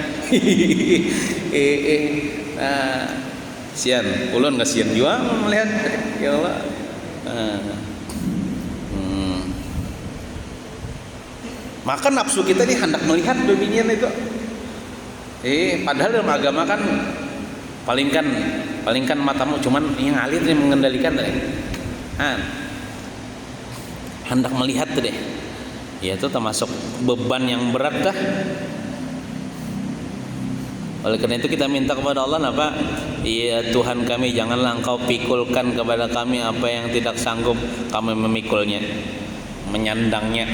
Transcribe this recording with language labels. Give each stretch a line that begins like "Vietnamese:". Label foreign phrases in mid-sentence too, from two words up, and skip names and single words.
Banjar: Kasihan, ulun kasihan juga melihat, ya Allah.
Indonesian: Maka nafsu kita ini hendak melihat bebinian itu. Padahal dalam agama kan palingkan matamu, cuman yang alir yang mengendalikan deh. Hendak melihat tuh deh. Ya itu termasuk beban yang berat dah. Oleh karena itu kita minta kepada Allah apa? Ya Tuhan kami, janganlah Engkau pikulkan kepada kami apa yang tidak sanggup kami memikulnya, menyandangnya.